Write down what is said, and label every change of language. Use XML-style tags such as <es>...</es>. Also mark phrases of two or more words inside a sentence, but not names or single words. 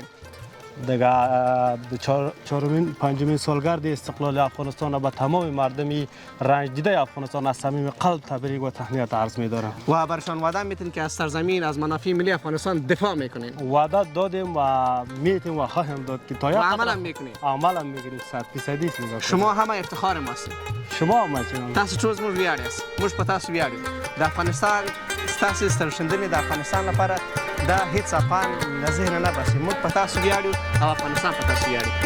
<fa>دیگه چهارمین پنجمین سالگرد استقلال افغانستان را به تمام مردمی رنج دیده افغانستان از صمیم قلب تبریک و تهنیت عرض می‌دارم. و برشان وعده میتین که از سرزمین، از منافع ملی افغانستان دفاع میکنین؟ وعده دادیم و میتیم و خواهیم داد که تا یک عمل هم میکنین؟ عمل هم میکنیم 100% میگم. شما همه افتخار ما هستین. شما هم هستین.</fa> <ps>تاسو چوز موږ ویاړ یاست. موږ په تاسو ویاړو. د افغانستان ستاسو سترشندنې د افغانستان لپاره دا هیڅ افغان له ذهنه نه باسي. موږ په تاسو ویاړو او افغانستان په تاسو ویاړي.</ps>